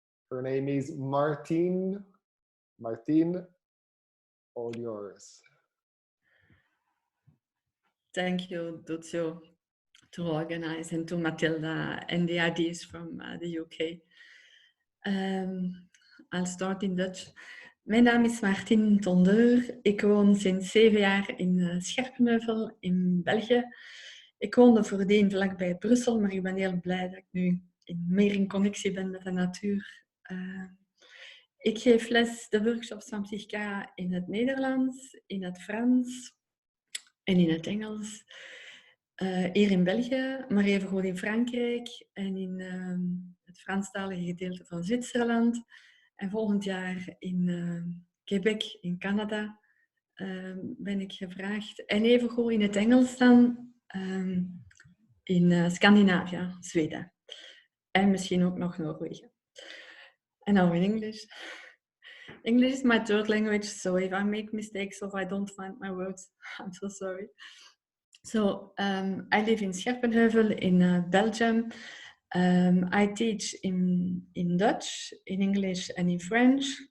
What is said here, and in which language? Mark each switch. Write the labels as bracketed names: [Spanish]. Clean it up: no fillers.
[English] Her name is Martine. Martine, all yours. Thank you, Duccio, to organize, and to Matilda and the ideas from the UK. I'll start in Dutch. [Dutch] Mijn naam is Martine Tondeur. Ik woon sinds 7 jaar in Scherpenheuvel in België. Ik woonde voordien vlakbij Brussel, maar ik ben heel blij dat ik nu meer in connectie ben met de natuur. Ik geef les de workshops van PSYCH-K in het Nederlands, in het Frans en in het Engels. Hier in België, maar even goed in Frankrijk en in het Franstalige gedeelte van Zwitserland. En volgend jaar in Quebec in Canada ben ik gevraagd. En even goed in het Engels dan in Scandinavië, Zweden. En misschien ook nog Noorwegen. [English] And now in English. English is my third language, so if I make mistakes or I don't find my words, I'm so sorry. So I live in Scherpenheuvel in Belgium. I teach in Dutch, in English and in French.